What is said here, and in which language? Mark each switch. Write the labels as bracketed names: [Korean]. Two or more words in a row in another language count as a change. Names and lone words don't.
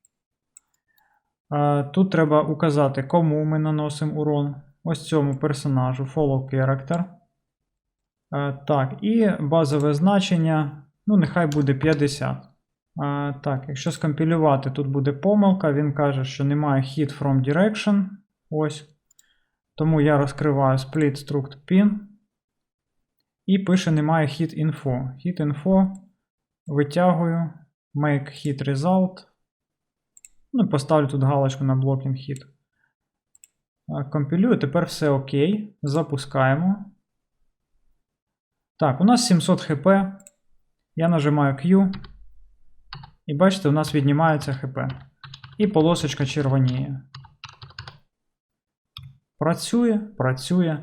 [Ukrainian] Тут треба указати, кому ми наносимо урон. Ось цьому персонажу [English] Follow Character. [Ukrainian] Так, і базове значення, нехай буде 50. Так, якщо скомпілювати, тут буде помилка, він каже, що немає [English] hit from direction. [Ukrainian] Ось. Тому я розкриваю [English] split struct pin. [Ukrainian] І пише немає [English] hit info. Hit info витягую, make hit result. [Ukrainian] Поставлю тут галочку на [English] blocking hit. [Ukrainian] Компілюю, тепер все окей. Запускаємо. Так, у нас 700 хп. Я нажимаю Q. І бачите, у нас віднімається хп. І полосочка червоніє. Працює.